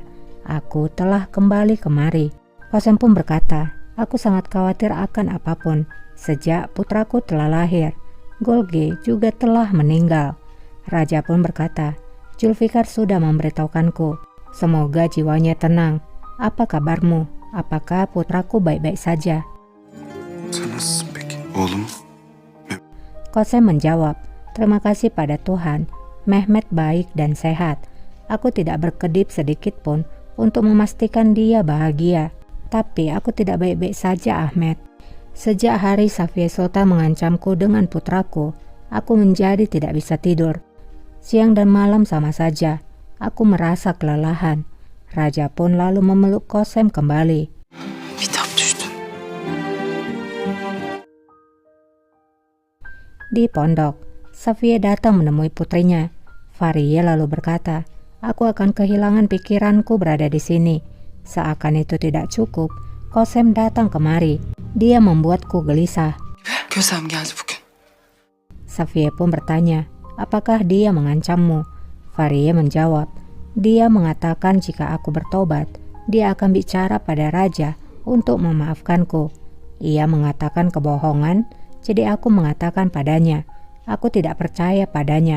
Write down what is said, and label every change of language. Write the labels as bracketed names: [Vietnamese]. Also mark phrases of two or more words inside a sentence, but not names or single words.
[Indonesian] Aku telah kembali kemari. Kosem pun berkata, aku sangat khawatir akan apapun. Sejak putraku telah lahir, Golge juga telah meninggal. Raja pun berkata, Zulfikar sudah memberitahukanku. Semoga jiwanya tenang. Apa kabarmu? Apakah putraku baik-baik saja? [Turkish] Sen nasılsın peki? Oğlum? [Indonesian] Kosem menjawab, terima kasih pada Tuhan, Mehmet baik dan sehat. Aku tidak berkedip sedikit pun untuk memastikan dia bahagia. Tapi aku tidak baik-baik saja, Ahmed. Sejak hari Safie Sultan mengancamku dengan putraku, aku menjadi tidak bisa tidur. Siang dan malam sama saja, aku merasa kelelahan. Raja pun lalu memeluk Kosem kembali. [Turkish] Kitap düştü. [Indonesian] Di pondok, Safie datang menemui putrinya. Faria lalu berkata, aku akan kehilangan pikiranku berada di sini. Seakan itu tidak cukup, Kosem datang kemari. Dia membuatku gelisah. [Turkish] Kösem geldi bugün. [Indonesian] Safie pun bertanya, apakah dia mengancammu? Faria menjawab, dia mengatakan jika aku bertobat, dia akan bicara pada raja untuk memaafkanku. Ia mengatakan kebohongan, jadi aku mengatakan padanya, aku tidak percaya padanya.